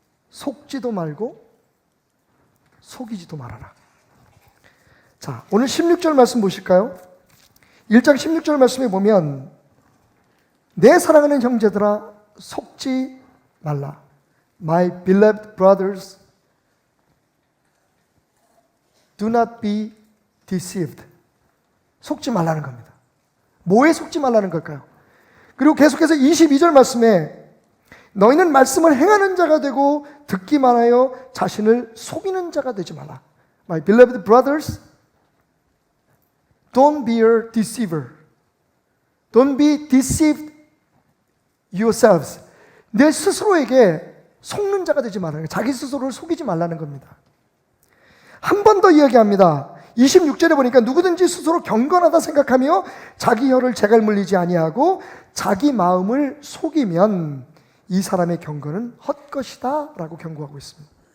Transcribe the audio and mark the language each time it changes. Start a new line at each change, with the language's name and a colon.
Korean: 속지도 말고 속이지도 말아라. 자, 오늘 16절 말씀 보실까요? 1장 16절 말씀에 보면, 내 사랑하는 형제들아 속지 말라.
English: My beloved brothers, do not be deceived.
Korean: 속지 말라는 겁니다. 뭐에 속지 말라는 걸까요? 그리고 계속해서 22절 말씀에 너희는 말씀을 행하는 자가 되고 듣기만 하여 자신을 속이는 자가 되지 마라.
English: My beloved brothers, don't be a deceiver. Don't be deceived yourselves.
Korean: 내 스스로에게 속는 자가 되지 말아요. 자기 스스로를 속이지 말라는 겁니다. 한 번 더 이야기합니다. 26절에 보니까 누구든지 스스로 경건하다 생각하며 자기 혀를 재갈 물리지 아니하고 자기 마음을 속이면 이 사람의 경건은 헛것이다 라고 경고하고 있습니다.